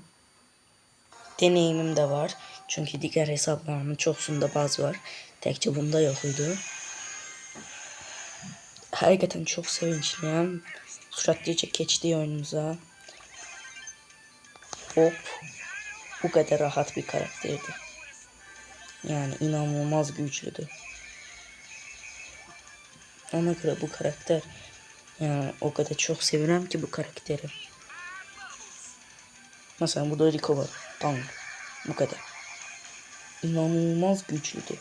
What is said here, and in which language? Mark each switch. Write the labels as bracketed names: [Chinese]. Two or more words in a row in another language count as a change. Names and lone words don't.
[Azerbaijani] Deneyimim də var. Çünki digər hesablarımın çoxsunda baz var. Təkcə bunda yox idi. Həqiqətən çox sevincliyəm. Sürətlicə keçdik oyunumuza. Hop. Bu qədər rahat bir karakterdir. Yani inanılmaz güclüdür. [Turkish] Ona göre bu karakter, yani o kadar çok seviyorum ki bu karakteri. Mesela burada Rico var. Tamam. Bu kadar. İnanılmaz güçlüdür.